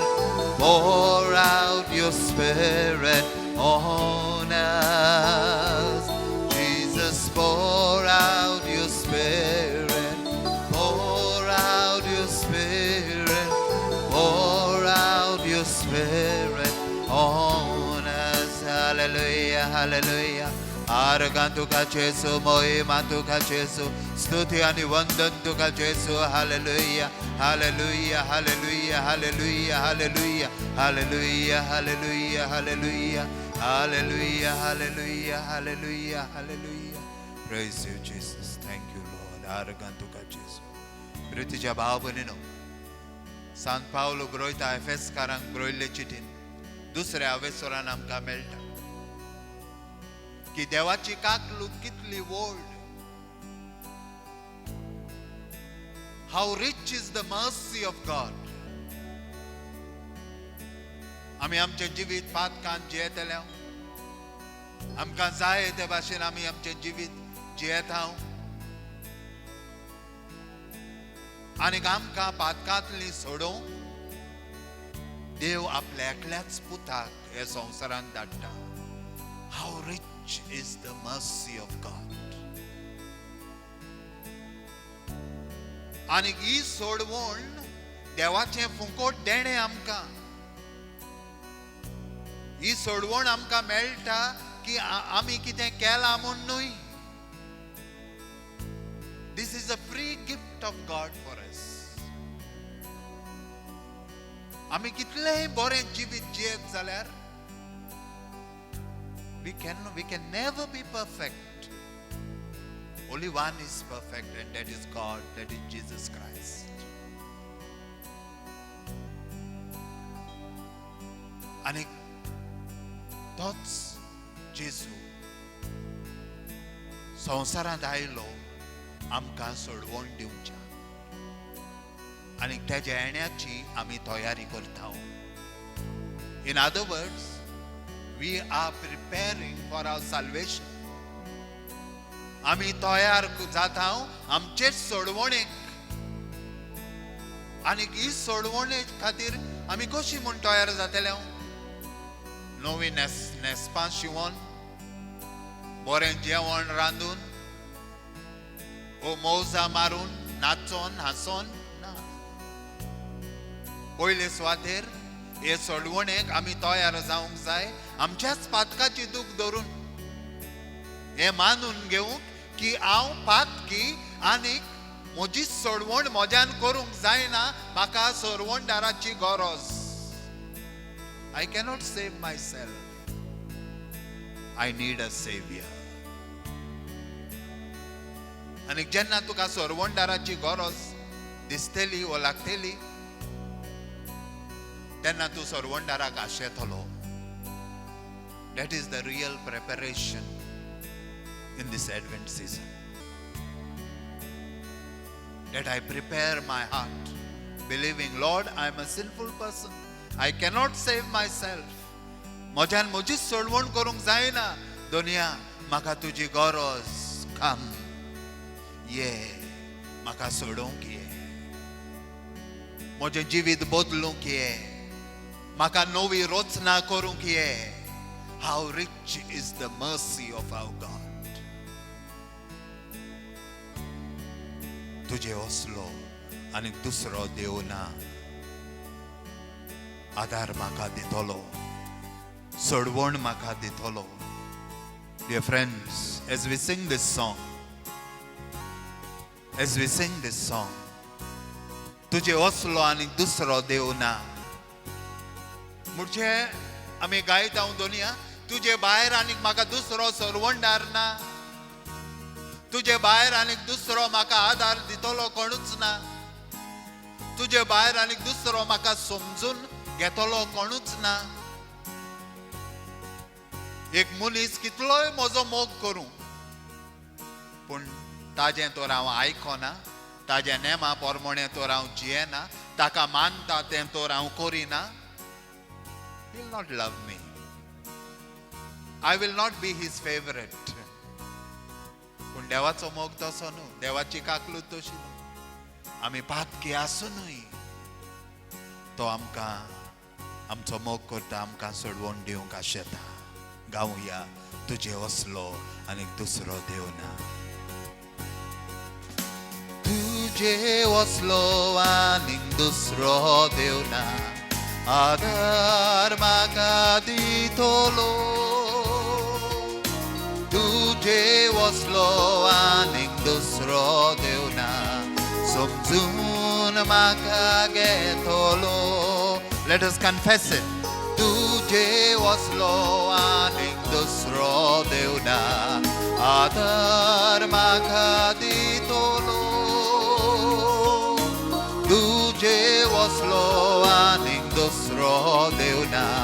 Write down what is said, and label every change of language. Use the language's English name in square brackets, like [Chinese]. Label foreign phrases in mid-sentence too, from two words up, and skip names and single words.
[English] Pour out your Spirit on us. Jesus, pour out your Spirit. Pour out your Spirit. Pour out your Spirit on us. [Konkani] Hallelujah, hallelujah. आरगान तुका जेसू, मोहिमा तुका जेसू, स्तुति आणि वंदन तुका जेसू. हालेलुया, हालेलुया, हालेलुया, हालेलुया, हालेलुया, हालेलुया, हालेलुया, हालेलुया, हालेलुया, हालेलुया, हालेलुया, हालेलुया. [English] Praise you, Jesus. Thank you, Lord. [Konkani] आरगान तुका जेसू. प्रीतीच्या भाव भयणीनो, सांत पावलो बरोयता एफेसकारांक बरोयल्ले चिठीन दुसऱ्या अवेसरान आमकां मेळटा की देवाची काकलूक कितली व्हड. [English] How rich is the mercy of God. [Konkani] आमी आमचे जिवीत पातकान जियेतले, आमकां जाय ते भाशेन आमी आमचे जिवीत जियेता आनी आमकां पातकांतली सोडूंक देव आपल्या एकल्याच पुताक हे संवसारांत धाडटा. [English] How rich is the mercy of God. [Konkani] आणि ही सोडवण देवाचे फुकट देणे आमकां. ही सोडवण आमकां मेळटा की आमी कितें केलां म्हूण न्हय. [English] This is a free gift of God for us. [Konkani] आमी कितलेंय बरें जिवीत जियेत जाल्यार [English] we can never be perfect. Only one is perfect, and that is God, that is Jesus Christ. [Konkani] आणि तोच जेजू संवसारांत आयलो आमकां सोडवण दिवच्या. आणि त्याच्या येण्याची आमी तयारी करता. [English] In other words, we are preparing for our salvation. [Konkani] आमी तयार जाता आमचे सोडवणेक. आणि ही सोडवणे खातीर आमी कशी म्हूण तयार जातले? नवी न्हेसपां शिवून, बरें जेवण रांदून, ओ मौजा मारून, नाचोन हांसोन ना. पयले सुवातेर हे सोडवणेक आमी तयार जावंक जाय आमच्याच पातकाची दूख धरून. हे मानून घेवंक की हांव पातकी आनी म्हजी सोडवण म्हज्यान करूंक जायना, म्हाका सोडवणदाराची गरज. [English] I cannot save myself. I need a savior. [Konkani] आणि जेन्ना तुका सोडवणदाराची गरज दिसतली वा लागतली तेन्ना तूं सोडवणदाराक आशेतलो. [English] That is the real preparation in this Advent season. That I prepare my heart, believing, Lord, I am a sinful person. I cannot save myself. [Konkani] म्हज्यान म्हजीच सोडवण करूंक जायना. दुनिया म्हाका तुजी गरज. Come. ये म्हाका सोडूंक ये. म्हजें जिवीत बदलूंक ये. म्हाका नवी रचना करूंक ये. [English] How rich is the mercy of our God. [Konkani] तुजे असलो आनी दुसरो देव ना. आदार म्हाका दितलो, सोडवण म्हाका दितलो. [English] Dear friends, as we sing this song, [Konkani] तुजे असलो आनी दुसरो देव ना. म्हणजे आमी गायता दुनिया, तुजे भायर आनीक म्हाका दुसरो सोडवणदार ना. तुजे भायर आनीक दुसरो म्हाका आदार दितलो कोणूच ना. तुजे भायर आनीक दुसरो म्हाका समजून घेतलो कोणूच ना. एक मनीस कितलोय म्हजो मोग करूं पूण ताजें तर हांव आयकोना, ताज्या नेमा पोरमोणें तर हांव जियेना, ताका मानता तें तर हांव करिना. [English] He will not love me. I will not be his favorite. [Konkani] पूण देवाचो मोग तसो न्हू, देवाची काकलूत तशी न्हू. आमी पातकी आसूनय तो आमकां आमचो मोग करता, आमकां सोडवण दिवंक आशेता. गावया, तुजे असलो आनीक दुसरो देव ना. तुजे असलो आनीक दुसरो देव ना. आदार म्हाका दितलो. तुजे असलो आनीक दुसरो देव ना. समजून म्हाका घेतलो. [English] Let us confess it. [Konkani] तुजे असलो आनीक दुसरो देव ना. आदार म्हाका दितलो. तुजे असलो आनीक दुसरो देव ना.